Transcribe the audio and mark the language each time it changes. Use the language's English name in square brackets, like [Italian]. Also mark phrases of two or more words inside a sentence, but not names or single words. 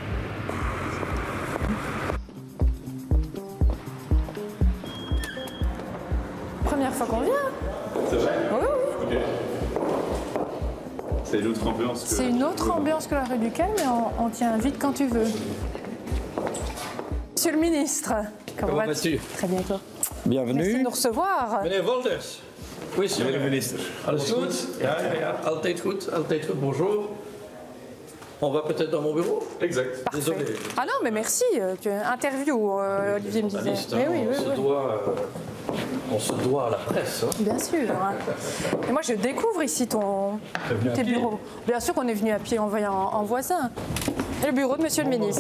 [French] Première fois qu'on vient. C'est vrai? Oui, oui. Ok. C'est une autre ambiance que... C'est une autre ambiance que la rue du Cal, mais on tient vite quand tu veux. Monsieur le ministre, comment vas-tu? Très bien, toi. Bienvenue. Merci de nous recevoir. [Dutch] Meneer Wolders, hoe is het? Meneer de ministre. Alles goed? Ja. Altijd goed, altijd goed. [French] Bonjour. On va peut-être dans mon bureau? Exact. Parfait. Désolé. Ah non, mais merci. Interview, Olivier me disait. Journaliste, Mais hein, oui, on se doit à la presse. Hein. bien sûr. Et moi, je découvre ici tes bureaux. Bien sûr qu'on est venu à pied en voyant en voisin. Et le bureau de monsieur le ministre.